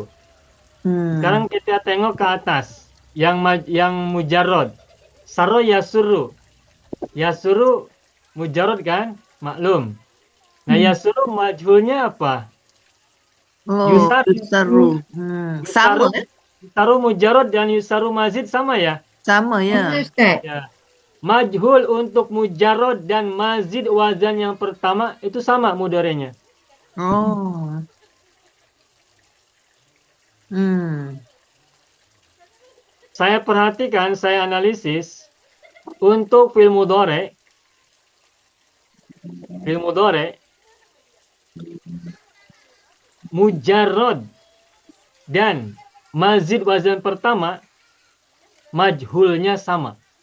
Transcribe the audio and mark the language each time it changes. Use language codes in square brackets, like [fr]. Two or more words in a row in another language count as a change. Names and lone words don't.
[id] Sekarang kita tengok ke atas yang mujarrod. [ar] سار يسور. [id] Yasuru mujarrod kan? Maklum. Nah, yasuru majhulnya apa? Oh, Yusaru. Sama. Yusaru mujarrod dan yusaru mazid sama ya? Sama ya. Ustaz. Ya. Majhul untuk mujarrod dan mazid wazan yang pertama itu sama mudorenya. Oh. Saya perhatikan, saya analisis untuk [ar] فعل مضارع [id] mujarrod dan mazid wazan pertama majhulnya sama.